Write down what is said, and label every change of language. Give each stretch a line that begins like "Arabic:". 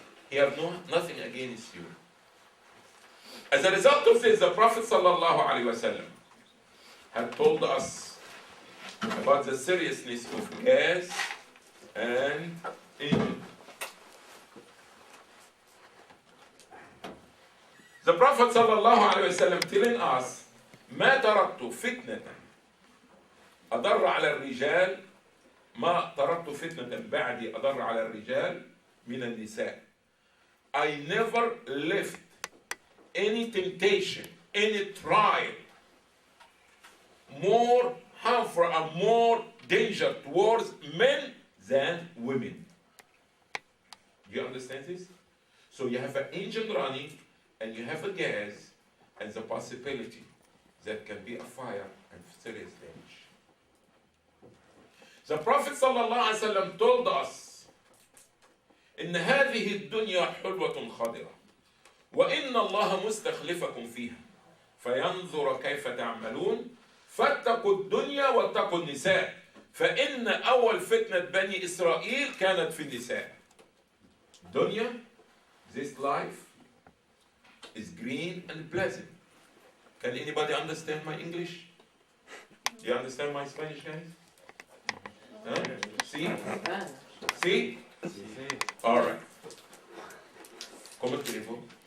English: He has nothing against you. As a result of this, the Prophet sallallahu alaihi wasallam had told us about the seriousness of gas and engine. The Prophet sallallahu alayhi wa sallam telling us
Arabic: ما تركت فتنة أضر على الرجال ما تركت فتنة بعدي أضر على الرجال من النساء.
English: I never left any temptation, any trial more harmful and more danger towards men than women. Do you understand this? So you have an engine running and you have a gas and the possibility that can be a fire and serious damage. The Prophet ﷺ told us
Arabic: إن هذه الدنيا حلوة خضرة وإن الله مستخلفكم فيها فينظر كيف تعملون فاتقوا الدنيا واتقوا النساء فإن أول فتنة بني إسرائيل كانت في النساء.
English: Dunya, this life is green and pleasant. Can anybody understand my English? Do you understand my Spanish, guys? Huh? See? See? All right.
Spanish: ¿Cómo escribo?